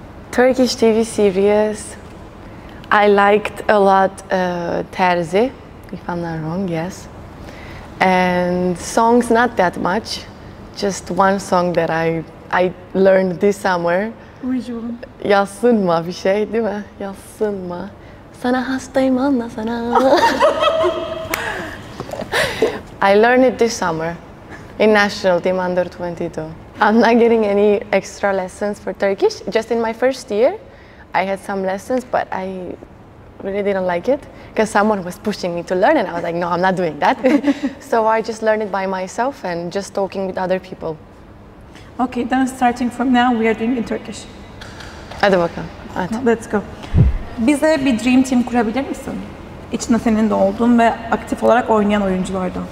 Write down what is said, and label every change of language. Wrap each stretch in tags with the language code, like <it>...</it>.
<en>Turkish TV series, I liked a lot Terzi, if I'm not wrong, yes. And songs, not that much. Just one song that I learned this summer.</en> <tr>Yazsın bir şey değil mi? Yazsın mı? Sana hastayım anlasana.</tr> <en>I learned it this summer in national team under 22. I'm not getting any extra lessons for Turkish. Just in my first year, I had some lessons, but I really didn't like it because someone was pushing me to learn, and I was like, no, I'm not doing that. So I just learned it by myself and just talking with other people. Okay, then starting from now, we are doing in Turkish.</en> <tr>Hadi bakalım. Hadi.</tr> <en>Let's go.</en> <tr>Bize bir dream team kurabilir misin? İçinde senin de olduğun ve aktif olarak oynayan oyunculardan.</tr>